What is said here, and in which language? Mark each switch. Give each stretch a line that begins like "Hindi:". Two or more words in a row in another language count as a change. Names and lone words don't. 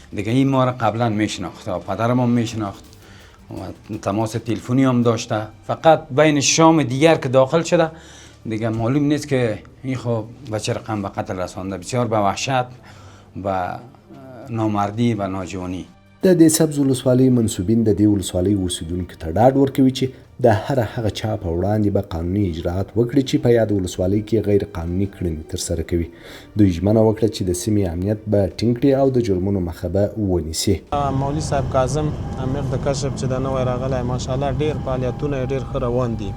Persian: این ما را قبلا میشناخت و پدرم هم میشناخت و تماس تلفنی هم داشته. فقط بین شام دیگر که داخل شده دیگه معلوم نیست که این خب به چه رقم به قتل رسانده. بسیار به وحشت و نامردی و ناجوانی.
Pashto: د دې سبز ولسوالۍ منصوبین د دې ولسوالۍ اوسیدونکو ته ډاډ ورکوي چې د هر هغه چا په وړاندې به قانوني اجراات وکړي چې په یاد ولسوالۍ کې غیر قانوني کړنې ترسره کوي. دوی ژمنه وکړه چې د سیمې امنیت به ټینګ کړي او د جرمونو مخه به ونیسي. مولوي صاحب کاظم امیر د کشف چې د نوی راغلی ماشاءالله ډېر فعالیتونه یې ډېر ښه روان دي.